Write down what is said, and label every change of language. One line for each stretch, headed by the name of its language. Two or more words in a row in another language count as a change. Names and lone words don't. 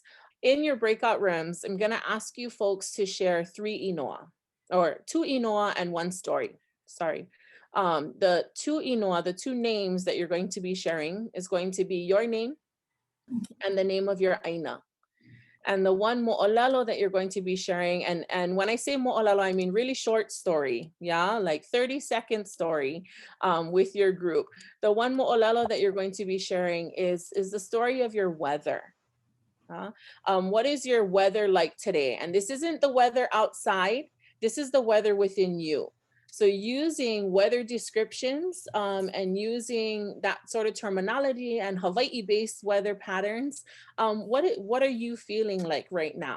English: In your breakout rooms, I'm going to ask you folks to share 3 inoa, or 2 inoa and 1 story. Sorry. The 2 inoa, the 2 names that you're going to be sharing is going to be your name and the name of your aina. And the 1 moʻolelo that you're going to be sharing, and when I say moʻolelo, I mean really short story, yeah, like 30-second story with your group. The 1 moʻolelo that you're going to be sharing is the story of your weather. What is your weather like today? And this isn't the weather outside, this is the weather within you. So using weather descriptions and using that sort of terminology and Hawaii-based weather patterns, what are you feeling like right now?